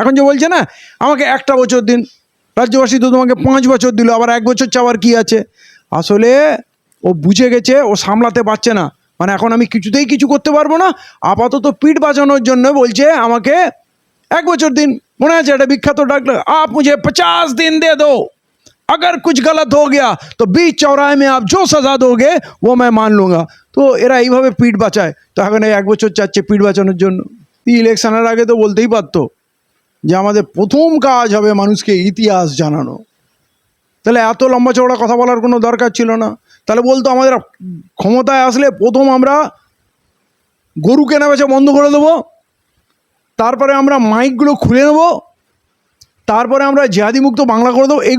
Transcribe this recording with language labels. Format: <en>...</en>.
<bn>এখন যে বলছে না, আমাকে 1টা বছর দিন, রাজ্যবাসী তো তোমাকে 5 বছর দিল, আবার 1 বছর চাওয়ার কি আছে? আসলে ও বুঝে গেছে ও সামলাতে পারছে না। মানে এখন আমি কিছুতেই কিছু করতে পারবো না, আপাতত পিঠ বাঁচানোর জন্য বলছে আমাকে 1 বছর দিন। মনে আছে একটা বিখ্যাত ডাকলো,</bn> <hi>আপ মুঝে 50 दिन दे दो, अगर कुछ गलत हो गया तो बीच चौराहे में आप जो सजा दोगे वो मैं मान लूँगा।</hi> <bn>তো এরা এইভাবে পিঠ বাঁচায়। তো এখন এই 1 বছর চাচ্ছে পিঠ বাঁচানোর জন্য। ইলেকশনের আগে তো বলতেই পারতো যে আমাদের প্রথম কাজ হবে মানুষকে ইতিহাস জানানো। তাহলে এত লম্বা চওড়া কথা বলার কোনো দরকার ছিল না। তাহলে বলতো আমাদের ক্ষমতায় আসলে প্রথম আমরা গরু কেনা বেচা বন্ধ করে দেবো, তারপরে আমরা মাইকগুলো খুলে নেবো, তারপরে আমরা জিহাদি মুক্ত বাংলা করে দেবো।</bn>